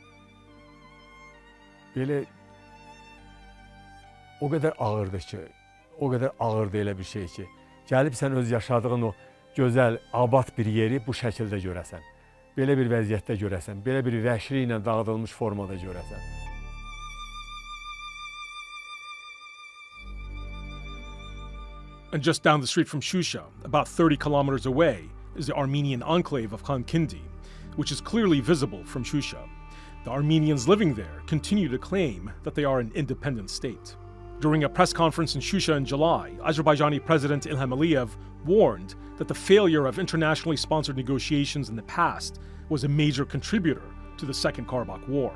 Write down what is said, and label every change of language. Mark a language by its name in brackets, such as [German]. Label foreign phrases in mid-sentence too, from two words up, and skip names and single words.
[Azerbaijani] Belə o qədər ağırdır ki, o qədər ağırdır elə bir şey ki, gəlib sən öz yaşadığın o gözəl, abad bir yeri bu şəkildə görəsən. Belə bir vəziyyətdə görəsən, belə bir vəhşiliklə dağıdılmış formada görəsən. [English] And just down the street from Shusha, about 30 kilometers away, is the Armenian enclave of Khankindi, which is clearly visible from Shusha. The Armenians living there continue to claim that they are an independent state. During a press conference in Shusha in July, Azerbaijani President Ilham Aliyev warned that the failure of internationally sponsored negotiations in the past was a major contributor to the Second Karabakh War.